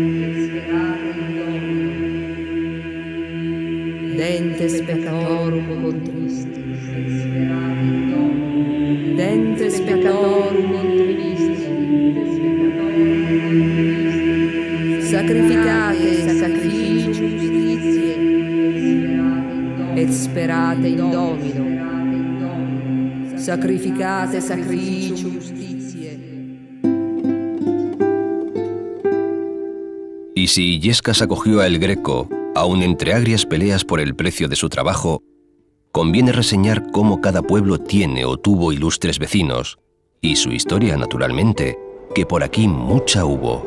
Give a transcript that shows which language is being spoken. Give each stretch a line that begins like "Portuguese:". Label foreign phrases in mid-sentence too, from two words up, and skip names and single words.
Latin: Dentes pecatorum contrivisti, dentes pecatorum contrivisti, sacrificate sacrificium justitiae, et sperate in Domino. Sacrificate sacrificium justitiae.
Spanish: Y si Illescas acogió a El Greco, aun entre agrias peleas por el precio de su trabajo, conviene reseñar cómo cada pueblo tiene o tuvo ilustres vecinos, y su historia, naturalmente, que por aquí mucha hubo.